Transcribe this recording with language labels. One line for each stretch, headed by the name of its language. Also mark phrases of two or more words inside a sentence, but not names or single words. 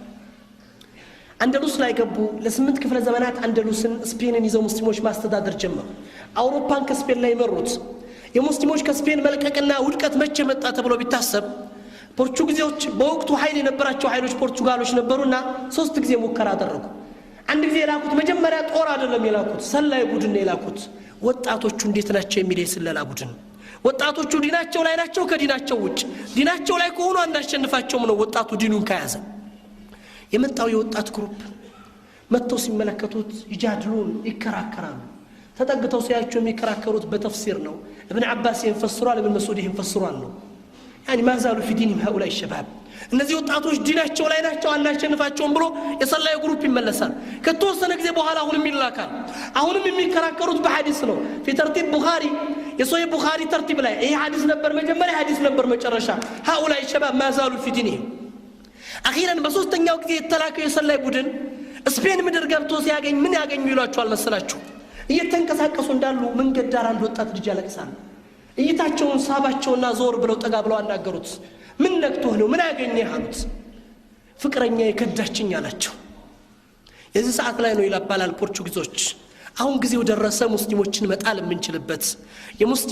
Amharic: አንደሉስ ላይ ገቡ ለ8 ክፍለ ዘመናት አንደሉስን ስፔንን ይዘው ሙስሊሞች ማስተዳደር ጀመሩ አውሮፓን ከስፔን ላይ መሩት የሙስሊሞች ከስፔን መልቀቅና ውድቀት መቼ መጣ ተብሎ ቢታሰብ ፖርቹጊዞች በወቅቱ ኃይል የነበራቸው ኃይሎች ፖርቹጋሎች ነበሩና 3 ጊዜ ሙከራ አደረጉ አንድ ጊዜ የላኩት መጀመሪያ ጦር አይደለም የላኩት ሰላይ ቡድን የላኩት ወጣቶቹ እንዴት ናቸው የሚለው ስለላ ቡድን ወጣቶቹ ዲናቸው ላይ ናቸው ከዲናቸው ውጭ ዲናቸው ላይ ከሆኑ አንዳሸንፋቸውም ነው ወጣቱ ዲኑን ከያዘ የመጣው የወጣት ግሩፕ መጥተው ሲመለከቱት ይጃድሉን ይከራከራሉ ተጠግተው ሲያዩቸው የሚከራከሩት በተፍሲር ነው
Arabic: ابن عباس يفسروا ابن مسعود يفسروا
Amharic: ነው
Arabic: يعني ما زالوا في دينهم هؤلاء
Amharic: الشباب እነዚህ ወጣቶች ዲናቸው ላይ ናቸው አንዳሸንፋቸውም ብሎ የሰላይ ግሩፕ ይመለሳል ከተወሰነ ጊዜ በኋላ አሁንም ይላካል አሁንም የሚከራከሩት በሐዲስ ነው
Arabic: في ترتيب بخاري
Amharic: የሶሂህ ቡኻሪ ተርቲብ ላይ ይሄ ሐዲስ ነበር መጀመሪያ ሐዲስ ነበር መጨረሻ
Arabic: هؤلاء الشباب ما زالوا في دينهم اخيرا
Amharic: በሶስተኛው ጊዜ የተላከው የሰላይ ቡድን ስፔን ምድር ገብቶ ሲያገኝ ምን ያገኙ ይሏቸዋል መሰላችሁ እየተንቀሳቀሱ እንዳሉ መንገድ ዳር አንድ ወጣት ልጅ ያለቅሳል እይታቸውን ሳባቸውና ዞር ብለው ጠጋ ብለው አናገሩት ምን ነክቶህ ነው ምን ያገኘህ አሉት ፍቅረኛ የከዳችኝ አላቸው የዚህ ሰዓት ላይ ነው ይላባላል ፖርቹጊዞች አሁን ጊዜው ደረሰ ሙስሊሞችን መጣል የምንችልበት የሙስሊሙ